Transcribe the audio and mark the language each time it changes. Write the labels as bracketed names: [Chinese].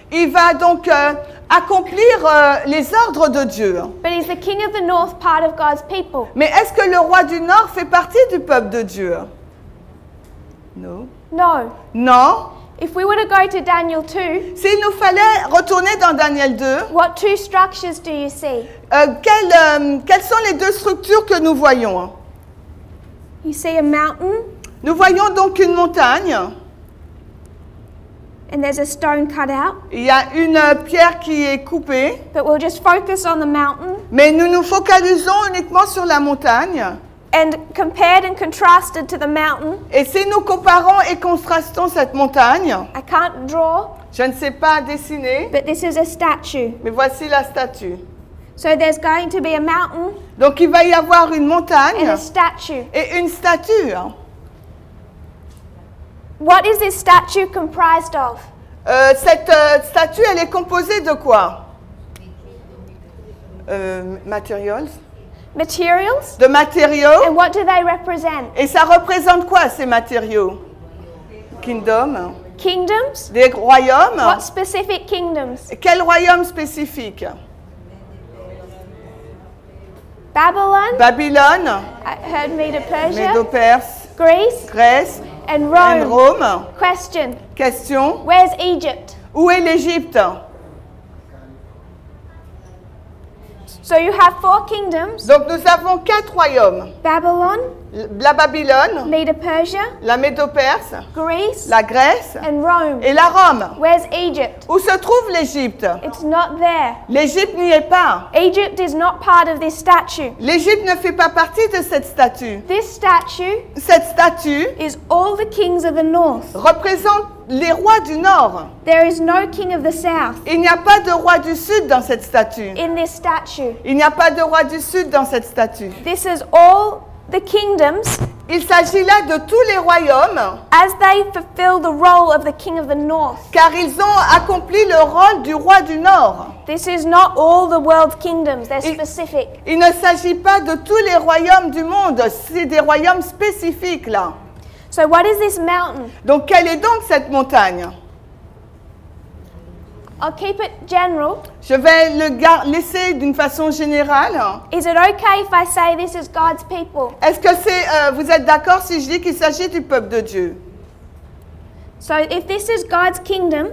[French] il va donc accomplir les ordres de Dieu. [English] But is the king of the north part of God's people? [French] Mais est-ce que le roi du Nord fait partie du peuple de Dieu? Non. [English] No. [French] Non. [English] If we were to go to Daniel 2, [French] S'il nous fallait retourner dans Daniel 2, [English] what two structures do you see? [French] quelles sont les deux structures que nous voyons? [English] You see a mountain [French] Nous voyons donc une montagne. [English] and there's a stone cut out. [French] Il y a une pierre qui est coupée, [English] But we'll just focus on the mountain. [French] mais nous nous focalisons uniquement sur la montagne. [English] And compared and contrasted to the mountain, [French] Et si nous comparons et contrastons cette montagne, [English] I can't draw, [French] je ne sais pas dessiner, [English] but this is a statue. [French] mais voici la statue. [English] So there's going to be a mountain [French] Donc il va y avoir une montagne [English] and a statue. [French] et une statue. [English] What is this statue comprised of? [French] Cette statue, elle est composée de quoi? [English] Materials. Materials? [French] De matériaux. [English] And what do they represent? [French] Et ça représente quoi ces matériaux? [English] Kingdom. Kingdoms? [French] Des royaumes. [English] What specific kingdoms? [French] Quel royaume spécifique? [English] Babylon? [French] Babylone, [English] I heard Medo-Persia. [French] Médo-Perse, [English] Greece? [French] Grèce, [English] And [French] et [English] Rome. [French] Rome. [English] Question. [French] Question, [English] Where's Egypt? [French] où est l'Égypte? [English] So you have 4 kingdoms. [French] Donc nous avons 4 royaumes. [English] Babylon, [French] La Babylone, [English] Medo-Persia, [French] la Médo-Perse, [English] Greece, [French] la Grèce [English] and Rome. [French] et la Rome. [English] Where's Egypt? [French] Où se trouve l'Égypte? [English] It's not there. [French] L'Égypte n'y est pas. [English] Egypt is not part of this statue. [French] L'Égypte ne fait pas partie de cette statue. [English] This statue [French] Cette statue [English] is all the kings of the north. [French] représente les rois du Nord. [English] There is no king of the south [French] Il n'y a pas de roi du Sud dans cette statue. [English] in this statue. [French] Il n'y a pas de roi du Sud dans cette statue. [English] This is all the kingdoms [French] Il s'agit là de tous les royaumes, [English] as they fulfill the role of the king of the north. [French] car ils ont accompli le rôle du roi du Nord. [English] This is not all the world's kingdoms, they're [French] Il- [English] specific. [French] Il ne s'agit pas de tous les royaumes du monde, c'est des royaumes spécifiques là. [English] So what is this mountain? [French] Donc quelle est donc cette montagne? [English] I'll keep it general. [French] Je vais le laisser d'une façon générale. [English] Is it okay if I say this is God's people? [French] Est-ce que vous êtes d'accord si je dis qu'il s'agit du peuple de Dieu? [English] So if this is God's kingdom,